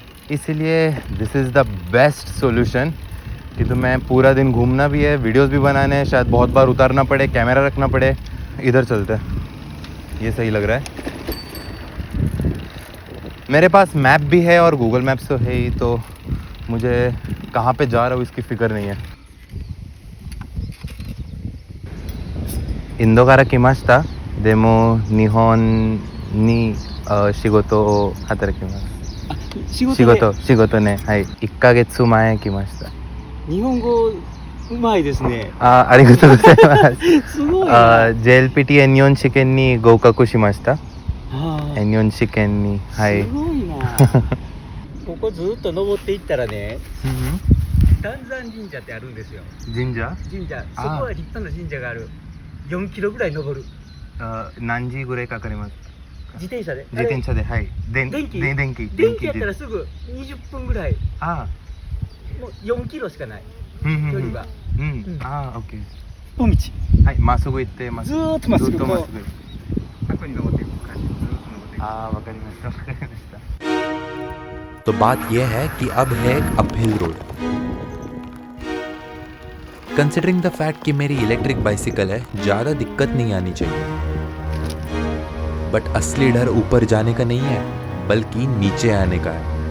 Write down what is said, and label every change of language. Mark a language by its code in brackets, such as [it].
[hi] इसीलिए [en] this is the best solution [hi] कि तुम्हें पूरा दिन घूमना भी है, वीडियोस भी बनाने हैं, शायद बहुत बार उतारना पड़े, कैमरा रखना पड़े। इधर चलते हैं, ये सही लग रहा है। मेरे पास मैप भी है और गूगल मैप्स तो है ही, तो मुझे कहाँ पे जा रहा हूँ इसकी फ़िक्र नहीं है। [ja] इंदोから来ました。でも日本に仕事を働きます。仕事ね、はい。1ヶ月前来ました。日本語うまいですね。ありがとうございます。すごいな。 JLPT N4 試験に合格しました。あー N4 試験に、はいす。ごいな。ここずっと登っていったらね、丹山神社ってあるんですよ。神社神社。そあーこは立派な神社がある。 4キロぐらい登る。何時ぐらいかかります？自転車で。自転車で、はい。電気電気やったらすぐ20分ぐらい。あもう4キロしかない。ー、うん距離は。あー、オッケー。一本道。はい、まっすぐ行ってます。ずーっとまっすぐずっとまっすぐ。過去に登っていく感じ。ずーっと登っていく。 [hi] हाँ, वक्त नहीं मिलता, वक्त नहीं मिलता। तो बात यह है कि अब है एक uphill road. [en] considering the fact [hi] कि मेरी इलेक्ट्रिक बाइसिकल है, ज़्यादा दिक्कत नहीं आनी चाहिए। बट असली डर ऊपर जाने का नहीं है, बल्कि नीचे आने का है।